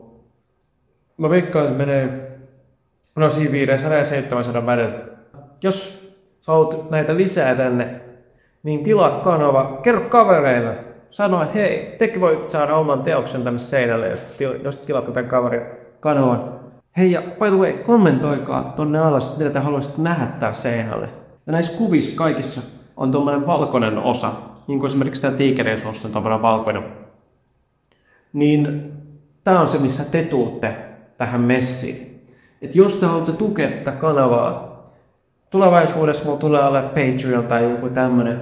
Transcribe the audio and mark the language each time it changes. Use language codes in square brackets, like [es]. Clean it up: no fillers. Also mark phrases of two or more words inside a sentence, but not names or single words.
[fi] Mä veikkaan, että menee siinä 500 ja 700 välillä. Jos sä haluat näitä lisää tänne, niin tilaa kanava, kerro kavereille. Sano, että hei, tekin voit saada oman teoksen tänne seinälle, jos tilaat tämän kaverin kanavan. Hei, ja [en] by the way, [fi] kommentoikaa tonne alas, mitä te haluaisitte nähdä täällä seinälle. Ja näissä kuvissa kaikissa on tommonen valkoinen osa, niin kuin esimerkiksi tämä tiikerin suossa on tommonen valkoinen. Niin tää on se, missä te tuutte tähän messiin. Et jos te haluatte tukea tätä kanavaa, tulevaisuudessa mulla tulee olla Patreon tai joku tämmönen.